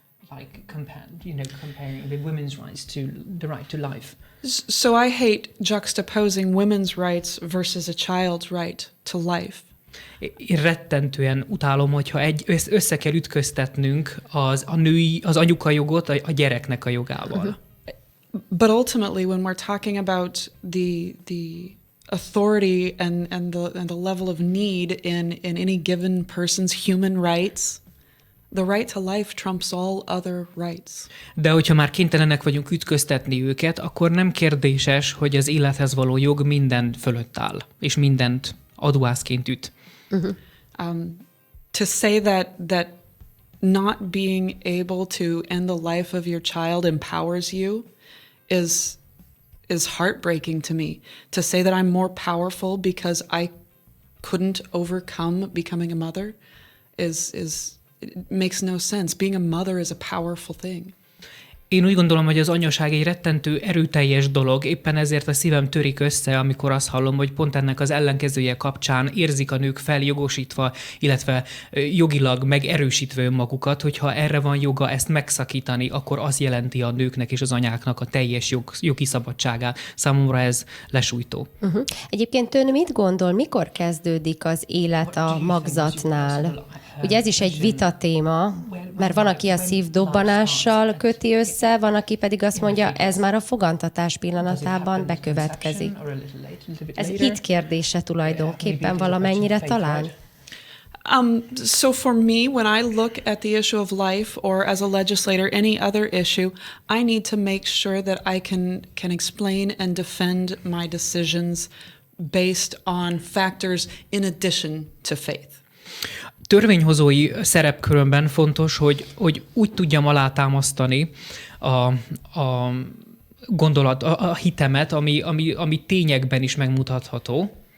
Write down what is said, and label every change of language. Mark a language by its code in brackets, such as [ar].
[en] Like comparing the women's rights to the right to life. So I hate juxtaposing women's rights versus a child's right to life. [hu] Én rettentően utálom, hogyha össze kell ütköztetnünk az anyuka jogot a gyereknek a jogával. [en] But ultimately, when we're talking about the authority and the level of need in any given person's human rights, the right to life trumps all other rights. [hu] De hogyha már kénytelenek vagyunk ütköztetni őket, akkor nem kérdéses, hogy az élethez való jog minden fölött áll, és mindent adóászként üt. [en] To say that not being able to end the life of your child empowers you is heartbreaking to me. To say that I'm more powerful because I couldn't overcome becoming a mother it makes no sense. Being a mother is a powerful thing. [hu] Én úgy gondolom, hogy az anyaság egy rettentő erőteljes dolog, éppen ezért a szívem törik össze, amikor azt hallom, hogy pont ennek az ellenkezője kapcsán érzik a nők feljogosítva, illetve jogilag megerősítve önmagukat, hogyha erre van joga ezt megszakítani, akkor az jelenti a nőknek és az anyáknak a teljes jogi szabadságát. Számomra ez lesújtó. Egyébként ön mit gondol, mikor kezdődik az élet a magzatnál? Ugye ez is egy vita téma, mert van, aki a szívdobbanással köti össze, van, aki pedig azt mondja, ez már a fogantatás pillanatában bekövetkezik. Ez hit kérdése tulajdonképpen valamennyire talán? [en] So for me, when I look at the issue of life, or as a legislator, any other issue, I need to make sure that I can explain and defend my decisions based on factors in addition to faith. [hu] Törvényhozói szerepkörömben fontos, hogy úgy tudjam alátámasztani a hitemet, ami tényekben is megmutatható.